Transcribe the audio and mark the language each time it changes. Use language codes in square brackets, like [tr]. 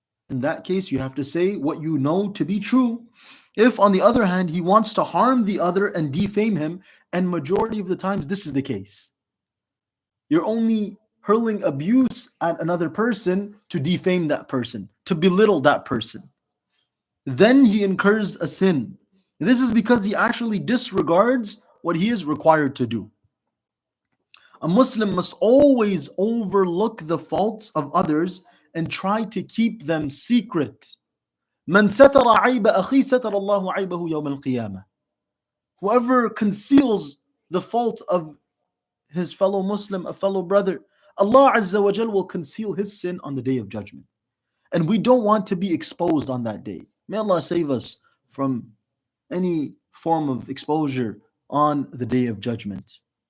[en] In that case, you have to say what you know to be true. If, on the other hand, he wants to harm the other and defame him, and majority of the times this is the case, you're only hurling abuse at another person to defame that person, to belittle that person. Then he incurs a sin. This is because he actually disregards what he is required to do. A Muslim must always overlook the faults of others and try to keep them secret. [ar] من ستر عيب أخيه ستر الله عيبه يوم القيامة. [en] Whoever conceals the fault of his fellow Muslim, a fellow brother, Allah Azza wa Jal will conceal his sin on the day of judgment. And we don't want to be exposed on that day. May Allah save us from any form of exposure on the day of judgment.